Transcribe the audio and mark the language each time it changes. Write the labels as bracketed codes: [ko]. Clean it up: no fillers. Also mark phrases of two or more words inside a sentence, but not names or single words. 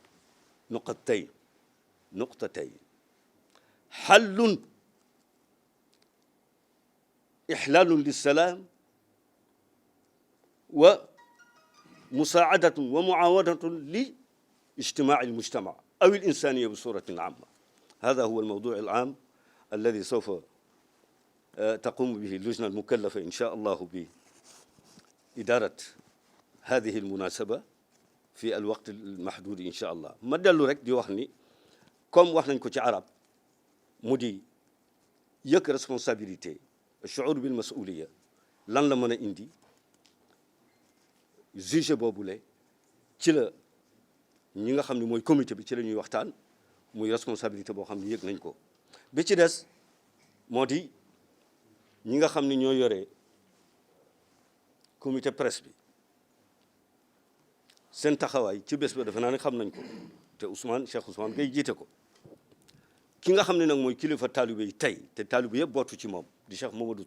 [ar] نقطتين إحلال للسلام ومساعدة ومعاونة لاجتماع المجتمع أو الإنسانية بصورة عامة هذا هو الموضوع العام الذي سوف تقوم به اللجنة المكلفة إن شاء الله بإدارة هذه المناسبة في الوقت المحدود إن شاء الله ما [wo] dellu rek di wax ni comme wax nañ ko ci arab mu di yëg responsabilité [ar] الشعور بالمسؤولية [wo] lan la mën a indi juge boobule ci la ñi nga xam ne mooy comité bi ci la ñuy waxtaan muy responsabilité boo xam ne yëg nañ ko bi ci des moo di ñi nga xam ne ñoo yore [fr] comité presse [wo] bi seen taxawaay ci bés ba defe naa ne xam nañ ko te Cheikh Ousmane Gueye jiite ko ki nga xam ne nag mooy kilifa taalibe yi tey te taalibe yëpp bootu ci moom di Cheikh Mamadou